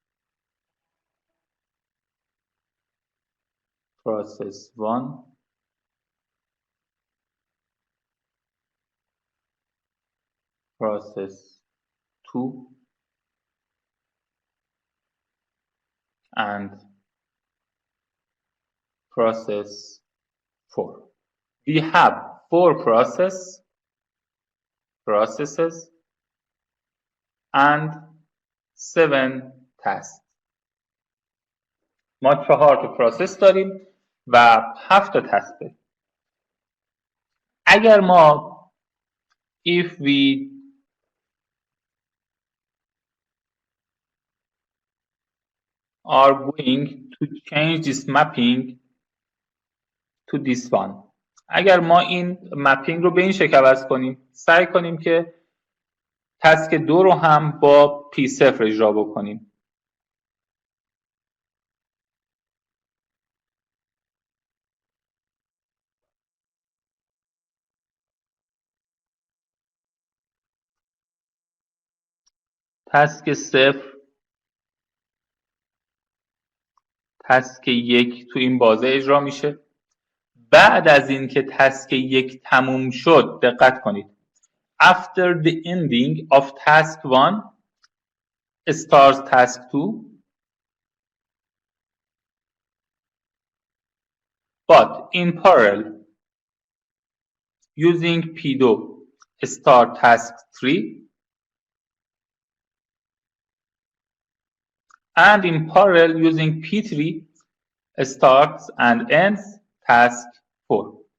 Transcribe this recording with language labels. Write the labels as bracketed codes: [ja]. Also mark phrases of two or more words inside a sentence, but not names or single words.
[en] process 1, process 2, and process 4. We have 4 processes and 7 tasks. [fa] ما 4 تا پروسس داریم و 7 تا تسک داریم. اگر ما [en] if we are going to change this mapping to this one, [fa] اگر ما این مپینگ رو به این شکل عوض کنیم، سعی کنیم که تسک 2 رو هم با P0 اجرا بکنیم. تسک 0، تسک 1 تو این بازه اجرا میشه. بعد از این که تسک 1 تموم شد، دقت کنید، [en] after the ending of task 1 starts task 2, but in parallel using P2 start task 3, and in parallel using P3 starts and ends task 4.